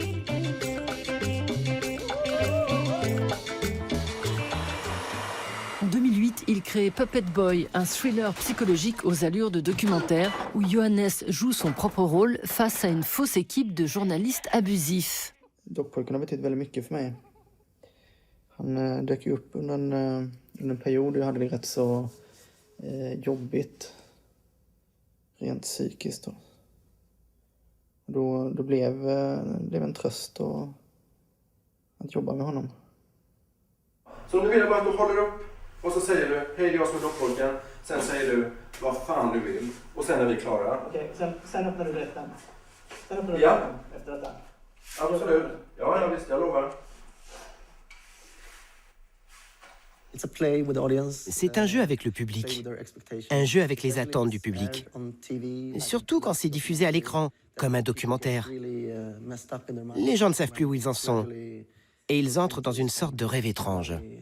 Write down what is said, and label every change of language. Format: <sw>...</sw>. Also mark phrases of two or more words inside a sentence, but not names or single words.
<fr>En 2008, il crée Puppet Boy, un thriller psychologique aux allures de documentaire où Johannes joue son propre rôle face à une fausse équipe de journalistes abusifs.</fr> <sv>Dockpojken har betytt väldigt mycket för mig. Han dök ju upp under en period jag hade det rätt så jobbigt rent psykiskt. Då blev en tröst att jobba med honom. Så nu vill jag bara att du håller upp och så säger du hej, det är jag som är dockpojken. Sen säger du vad fan du vill och sen är vi klara. Okej, sen öppnar du rätten. Sen öppnar du rätten efter detta. Absolut. Ja, visst, jag lovar.</sv> <fr>C'est un jeu avec le public, un jeu avec les attentes du public, surtout quand c'est diffusé à l'écran, comme un documentaire. Les gens ne savent plus où ils en sont, et ils entrent dans une sorte de rêve étrange.</fr>